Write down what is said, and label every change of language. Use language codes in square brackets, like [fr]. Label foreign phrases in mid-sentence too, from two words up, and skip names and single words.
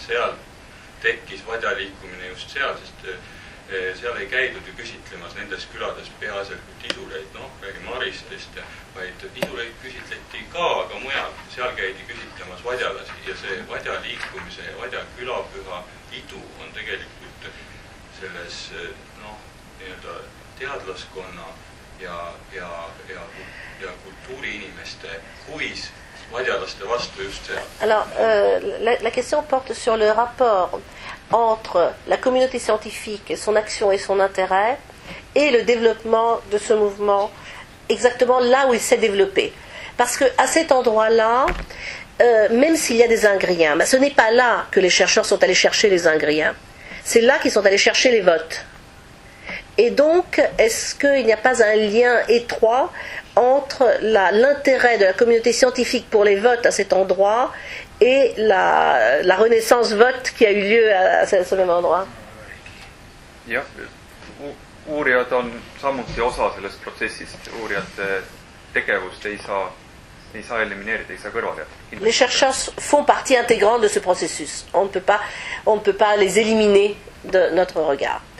[et] seal tekkis vadjaliikumine just seal, sest seal ei käidud ju küsitlemas nendes külades peaasjalikult isureid, räägime Aristest, vaid isureid küsitleti ka, aga mujal, seal käidi küsitlemas vadjalasi ja see vadjaliikumise ja vadja külapüha idu on tegelikult selles nii-öelda teadlaskonna ja kultuuriinimeste huvis vadjalaste vastu just seal. [fr] Alors, la question porte sur le rapport entre la communauté scientifique, son action et son intérêt, et le développement de ce mouvement, exactement là où il s'est développé. Parce qu'à cet endroit-là, même s'il y a des ingriens, ce n'est pas là que les chercheurs sont allés chercher les ingriens. C'est là qu'ils sont allés chercher les votes. Et donc, est-ce qu'il n'y a pas un lien étroit entre l'intérêt de la communauté scientifique pour les votes à cet endroit et la renaissance vote qui a eu lieu à ce même endroit? [et] Jah, uurijad on samuti osa sellest protsessist. Uurijate tegevust ei saa ei saa elimineerida, ei saa kõrvale jätta. [fr] Les chercheurs font partie intégrante de ce processus. On ne peut pas les éliminer de notre regard.